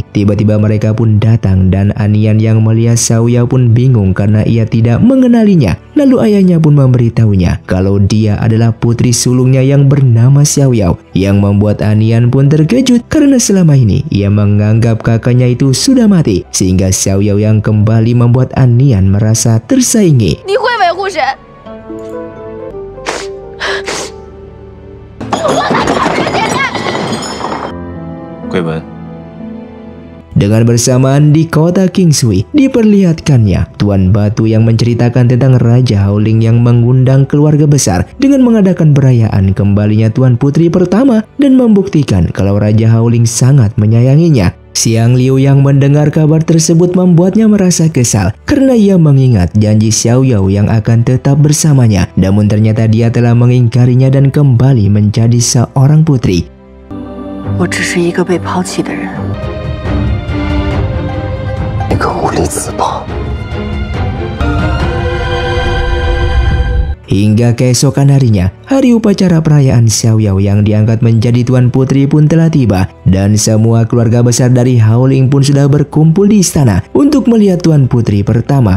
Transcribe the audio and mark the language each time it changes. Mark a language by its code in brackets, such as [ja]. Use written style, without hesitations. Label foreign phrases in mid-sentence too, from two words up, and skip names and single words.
[id] Tiba-tiba mereka pun datang dan Anian yang melihat Xiao Yao pun bingung karena ia tidak mengenalinya. Lalu ayahnya pun memberitahunya kalau dia adalah putri sulungnya yang bernama Xiao Yao. Yang membuat Anian pun terkejut karena selama ini ia menganggap kakaknya itu sudah mati. Sehingga Xiao Yao yang kembali membuat Anian merasa tersaingi. [zh] 你会维护谁？桂文， [id] Dengan bersamaan di kota Kingsui, diperlihatkannya Tuan Batu yang menceritakan tentang Raja Howling yang mengundang keluarga besar dengan mengadakan perayaan kembalinya Tuan Putri pertama dan membuktikan kalau Raja Howling sangat menyayanginya. Xiang Liu yang mendengar kabar tersebut membuatnya merasa kesal karena ia mengingat janji Xiao Yao yang akan tetap bersamanya. Namun ternyata dia telah mengingkarinya dan kembali menjadi seorang putri. [zh] 我只是一个被抛弃的人。一个无力自保。 [id] Hingga keesokan harinya, hari upacara perayaan Xiao Yao yang diangkat menjadi Tuan Putri pun telah tiba. Dan semua keluarga besar dari Howling pun sudah berkumpul di istana untuk melihat Tuan Putri pertama.